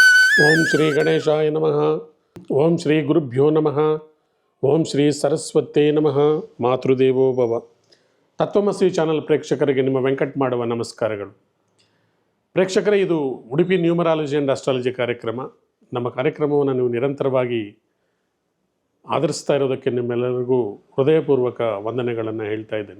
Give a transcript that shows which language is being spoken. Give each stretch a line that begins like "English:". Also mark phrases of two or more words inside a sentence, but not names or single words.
Sanskrit: ಓಂ ಶ್ರೀ ಗಣೇಶಾಯ ನಮಃ. ಓಂ ಶ್ರೀ ಗುರುಭ್ಯೋ ನಮಃ. ಓಂ ಶ್ರೀ ಸರಸ್ವತೇ ನಮಃ. ಮಾತೃದೇವೋ ಭವ.
Kannada: ತತ್ವಮಸಿ ಚಾನಲ್ ಪ್ರೇಕ್ಷಕರಿಗೆ ನಿಮ್ಮ ವೆಂಕಟ್ ಮಾಡುವ ನಮಸ್ಕಾರಗಳು. ಪ್ರೇಕ್ಷಕರೇ, ಇದು ಉಡುಪಿ
English: numerology and astrology
Kannada: ಕಾರ್ಯಕ್ರಮ. ನಮ್ಮ ಕಾರ್ಯಕ್ರಮವನ್ನು ನೀವು ನಿರಂತರವಾಗಿ ಆಧರಿಸ್ತಾ ಇರೋದಕ್ಕೆ ನಿಮ್ಮೆಲ್ಲರಿಗೂ ಹೃದಯಪೂರ್ವಕ ವಂದನೆಗಳನ್ನು ಹೇಳ್ತಾ ಇದ್ದೇನೆ.